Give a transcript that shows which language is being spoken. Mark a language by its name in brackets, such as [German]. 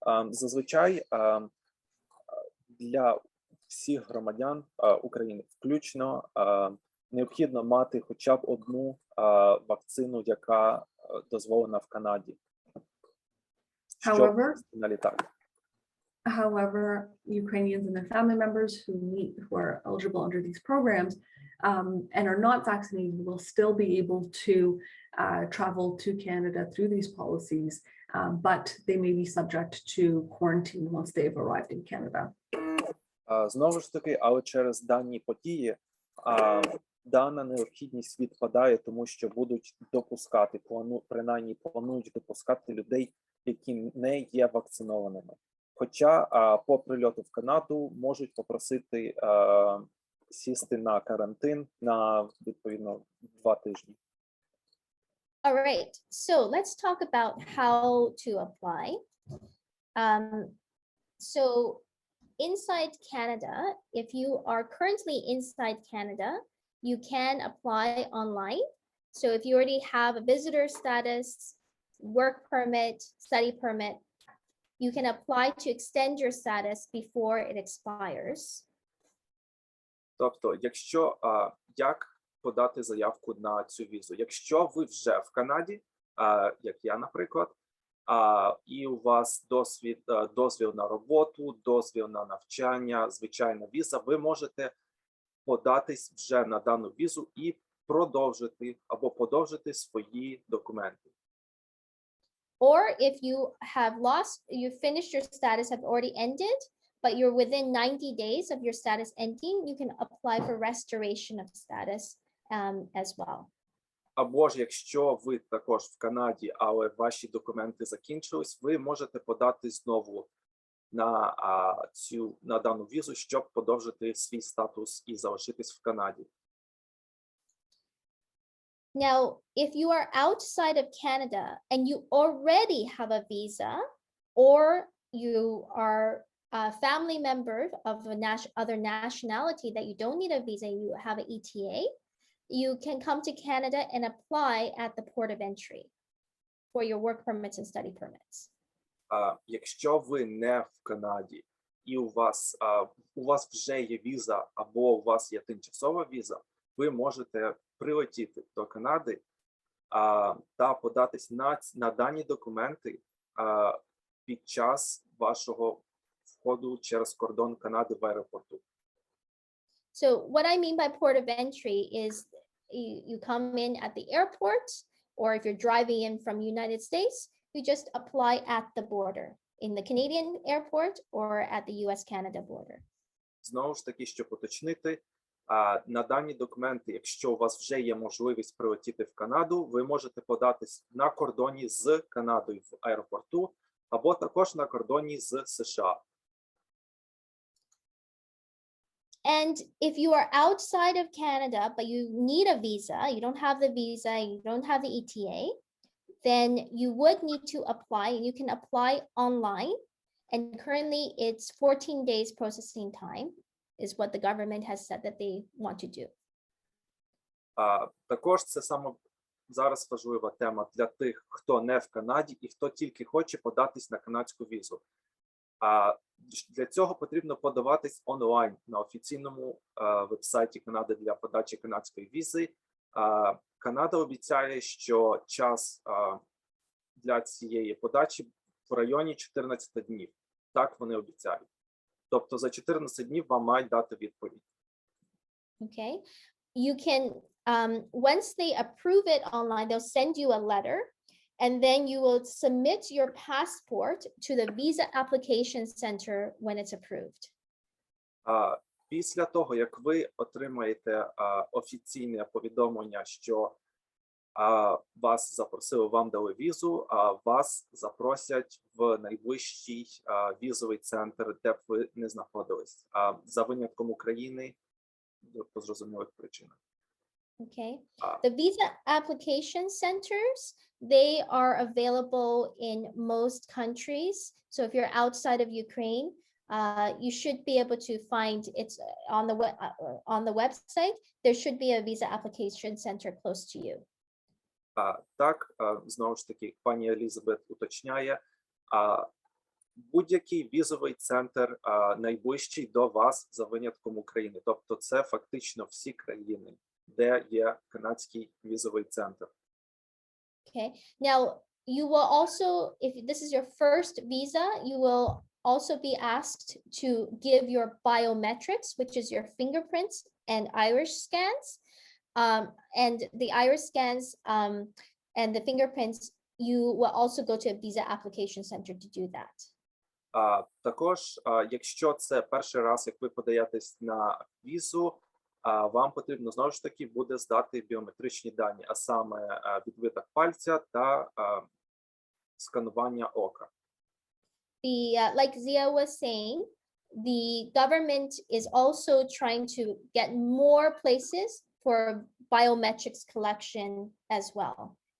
[Ukrainian] Зазвичай для всіх громадян України включно необхідно мати хоча б одну вакцину, яка дозволена в Канаді. На літак. [English] However, Ukrainians and their family members who are eligible under these programs and are not vaccinated will still be able to travel to Canada through these policies, but they may be subject to quarantine once they've arrived in Canada. [Ukrainian] Знову ж таки, але через дані події дана необхідність відпадає, тому що будуть допускати, принаймні планують допускати людей, які не є вакцинованими. Хоча по прильоту в Канаду можуть попросити сісти на карантин на, відповідно, 2 тижні. [English] All right, so let's talk about how to apply. So inside Canada, if you are currently inside Canada, you can apply online. So if you already have a visitor status, work permit, study permit, you can apply to extend your status before it expires. [Ukrainian] Тобто, якщо як подати заявку на цю візу? Якщо ви вже в Канаді, як я, наприклад, і у вас дозвіл на роботу, дозвіл на навчання, звичайна віза, ви можете податись вже на дану візу і продовжити або подовжити свої документи. [English] Or if you have finished your status have already ended, but you're within 90 days of your status ending, you can apply for restoration of status as well. [Ukrainian] Або ж якщо ви також в Канаді, але ваші документи закінчились, ви можете подати знову на дану візу, щоб подовжити свій статус і залишитись в Канаді. [English] Now, if you are outside of Canada and you already have a visa, or you are a family member of other nationality that you don't need a visa, you have an ETA, you can come to Canada and apply at the port of entry for your work permits and study permits. [Ukrainian] Якщо ви не в Канаді і у вас вже є віза або у вас є тимчасова віза, ви можете прилетіти до Канади та податись на дані документи під час вашого входу через кордон Канади в аеропорту. [English] So what I mean by port of entry is you come in at the airport, or if you're driving in from United States, you just apply at the border in the Canadian airport or at the US-Canada border. [Ukrainian] Знову ж таки, щоб уточнити, на дані документи, якщо у вас вже є можливість прилетіти в Канаду, ви можете податись на кордоні з Канадою в аеропорту, або також на кордоні з США. [English] And if you are outside of Canada, but you need a visa, you don't have the visa, you don't have the ETA, then you would need to apply, and you can apply online. And currently it's 14 days processing time is what the government has said that they want to do. [Ukrainian] Також це саме зараз важлива тема для тих, хто не в Канаді і хто тільки хоче податись на канадську візу. Для цього потрібно подаватись онлайн на офіційному вебсайті Канади для подачі канадської візи. Канада обіцяє, що час для цієї подачі в районі 14 днів. Так вони обіцяють. Тобто за 14 днів вам мають дати відповідь. [English] Okay. You can, once they approve it online, they'll send you a letter, and then you will submit your passport to the visa application center when it's approved. [Ukrainian] Після того, як ви отримаєте офіційне повідомлення, що вас запросили, вам дали візу, вас запросять в найближчий візовий центр, де б ви не знаходились, за винятком України, по зрозумілих причинах. [English] Okay. The visa application centers, they are available in most countries. So if you're outside of Ukraine, you should be able to find it's on the website. There should be a visa application center close to you. [Ukrainian] Так, знову ж таки, пані Елізабет уточняє, будь-який візовий центр найближчий до вас за винятком України. Тобто це фактично всі країни, де є канадський візовий центр. [English] Okay. Now, you will also, if this is your first visa, you will also be asked to give your biometrics, which is your fingerprints and iris scans. And the iris scans and the fingerprints, you will also go to a visa application center to do that. [Ukrainian] Також, якщо це перший раз, як ви подаєтесь на візу, вам потрібно знову ж таки буде здати біометричні дані, а саме відбиток пальця та сканування ока. [English] Like Zia was saying, the government is also trying to get more places for biometrics collection as well.